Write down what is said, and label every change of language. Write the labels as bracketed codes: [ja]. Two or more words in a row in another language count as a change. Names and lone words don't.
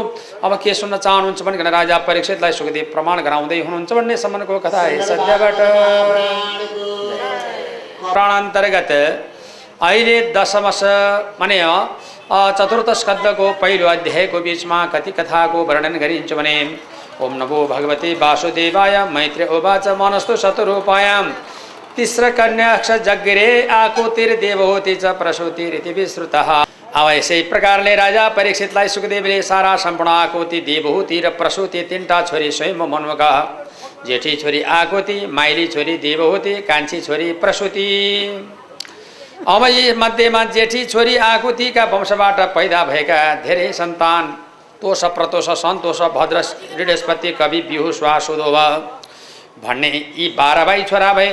[ne] अब के सुन्न चाहनुहुन्छ भने राजा परीक्षितलाई सुखदेव प्रमाण गराउँदै हुनुहुन्छ भन्ने सम्बन्धको कथा सत्यबाट प्राणान्तर्गत अहिले दशमस माने चतुर्थ स्कन्धको पहिलो अध्यायको बीचमा कति कथाको वर्णन गरिन्छ भने [sa] ओम नमो भगवते वासुदेवाय मैत्री उवाच मनस्तु शतरूपायां तिस्र कन्याक्ष जग्गिरे आकुतिर देवहूति च प्रसूतिरिति विश्रुतः। [ne] अब यसै प्रकारले राजा परीक्षितलाई सुखदेवले सारा सम्पूर्ण आकुति, देवहूति र प्रसूति तीनटा छोरी स्वयं मनुका, जेठी छोरी आकुति, माइली छोरी देवहूति, कान्छी छोरी प्रसूति। अब यी मध्येमा जेठी छोरी आकुतिका वंशबाट पैदा भएका धेरै सन्तान तोष, प्रतोष, सन्तोष, भद्र, हृदस्पति, कवि, बिहु, श्वासुदोभ भन्ने यी 12 भाइ छोरा भए।